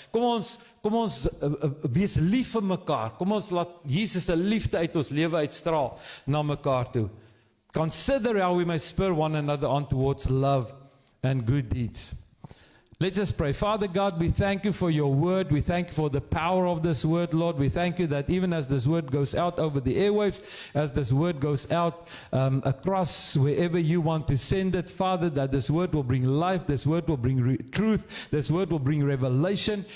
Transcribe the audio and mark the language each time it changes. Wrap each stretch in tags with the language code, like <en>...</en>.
<af>Kom ons wees lief vir mekaar. Kom ons laat Jesus se liefde uit ons lewe uitstraal na mekaar toe.</af> <en>Consider how we may spur one another on towards love and good deeds. Let's just pray. Father God, we thank you for your word. We thank you for the power of this word, Lord. We thank you that even as this word goes out over the airwaves, as this word goes out across wherever you want to send it, Father, that this word will bring life, this word will bring truth, this word will bring revelation.</en>